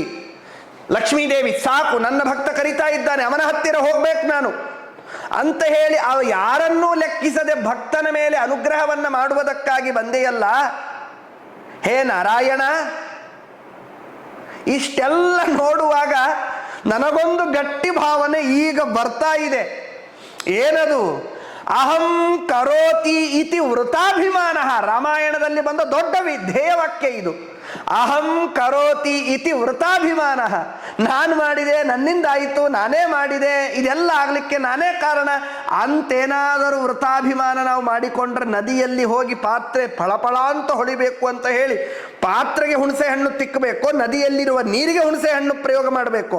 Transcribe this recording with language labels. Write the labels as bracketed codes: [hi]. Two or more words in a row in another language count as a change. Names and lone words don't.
[kn] ಲಕ್ಷ್ಮೀದೇವಿ, ಸಾಕು, ನನ್ನ ಭಕ್ತ ಕರಿತಾ ಇದ್ದಾನೆ, ಅವನ ಹತ್ತಿರ ಹೋಗ್ಬೇಕು ನಾನು ಅಂತ ಹೇಳಿ ಅವ ಯಾರನ್ನೂ ಲೆಕ್ಕಿಸದೆ ಭಕ್ತನ ಮೇಲೆ ಅನುಗ್ರಹವನ್ನು ಮಾಡುವುದಕ್ಕಾಗಿ ಬಂದೆಯಲ್ಲ. ಹೇ ನಾರಾಯಣ, ಇಷ್ಟೆಲ್ಲ ನೋಡುವಾಗ ನನಗೊಂದು ಗಟ್ಟಿ ಭಾವನೆ ಈಗ ಬರ್ತಾ ಇದೆ. ಏನದು? [sa] ಅಹಂ ಕರೋತಿ ಇತಿ ವೃತಾಭಿಮಾನ. [kn] ರಾಮಾಯಣದಲ್ಲಿ ಬಂದ ದೊಡ್ಡ ಧ್ಯೇಯವಾಕ್ಯ ಇದು. [sa] ಅಹಂ ಕರೋತಿ ಇತಿ ವೃತಾಭಿಮಾನ. [kn] ನಾನು ಮಾಡಿದೆ, ನನ್ನಿಂದಾಯಿತು, ನಾನೇ ಮಾಡಿದೆ, ಇದೆಲ್ಲ ಆಗ್ಲಿಕ್ಕೆ ನಾನೇ ಕಾರಣ ಅಂತೇನಾದರೂ ವೃತಾಭಿಮಾನ ನಾವು ಮಾಡಿಕೊಂಡ್ರೆ ನದಿಯಲ್ಲಿ ಹೋಗಿ ಪಾತ್ರೆ ಫಳಫಳ ಅಂತ ಹೊಳಿಬೇಕು ಅಂತ ಹೇಳಿ ಪಾತ್ರೆಗೆ ಹುಣಸೆ ಹಣ್ಣು ತಿಕ್ಕಬೇಕು, ನದಿಯಲ್ಲಿರುವ ನೀರಿಗೆ ಹುಣಸೆ ಹಣ್ಣು ಪ್ರಯೋಗ ಮಾಡಬೇಕು?